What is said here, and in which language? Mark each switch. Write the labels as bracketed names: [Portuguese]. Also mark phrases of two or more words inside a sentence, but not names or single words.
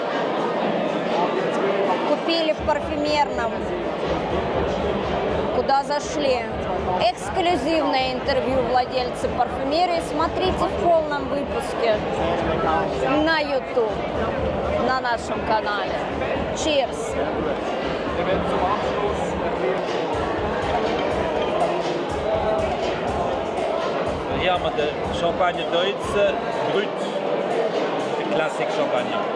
[Russian] Купили в парфюмерном. Куда зашли. Эксклюзивное интервью владельца парфюмерии. Смотрите в полном выпуске на YouTube, на нашем канале. Cheers! [German] Hier haben wir den Champagner Deutz Brut, der Classic Champagner.